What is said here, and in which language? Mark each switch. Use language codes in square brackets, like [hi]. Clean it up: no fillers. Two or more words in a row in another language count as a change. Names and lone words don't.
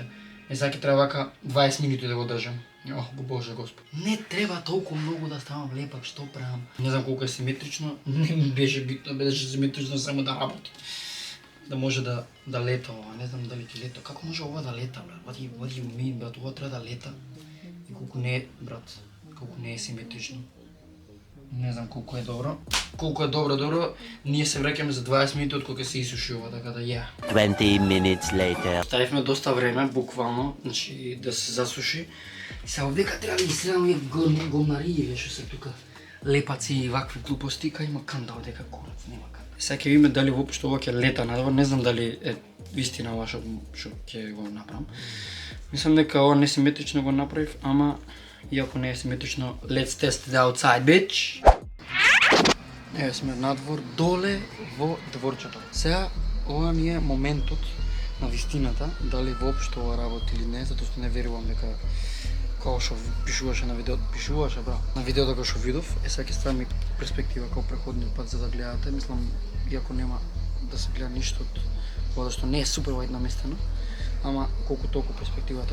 [mk] Сега ќе треба вака 20 минути да го држам. Ох, Боже Господ. Не треба толку многу да ставам лепак, што правам? Не знам колку е симетрично, не ми беше битно, беше симетрично само да работи. Да може да лета ова, не знам дали ќе лета. Како може ова да лета, брат? [en] What do you mean, [mk] брат? Ова треба да лета. И колку не е, брат, колку не е симетрично. Не знам колку е добро. Колку е добро, ние се враќаме за 20 минути од кога се исуши ова, така да ја. [en] 20 minutes later. [mk] Ставивме доста време, буквално, значи да се засуши. И сега овдека треба да изследам овие гомнарии, што се тука. Лепаци и вакви глупости, кај има канда овдека курац, нема канда. Сега ќе видиме дали воопшто ова ќе лета надвор, не знам дали е вистина ова што ќе го направам. Мислам дека ова несиметрично го направив, ама иако не е симетрично, [en] let's test it outside, bitch! [mk] Еве сме надвор, доле во дворчето. Сега ова ми е моментот на вистината, дали воопшто ова работи или не, затоа што не верувам дека како што пишуваше на видеото, на видеото како што видов, сега ќе ставам и перспектива како преходниот пат за да гледате, мислам, иако нема да се гледа ништо од ова што не е супер вајд наместено, ама колку толку перспективата.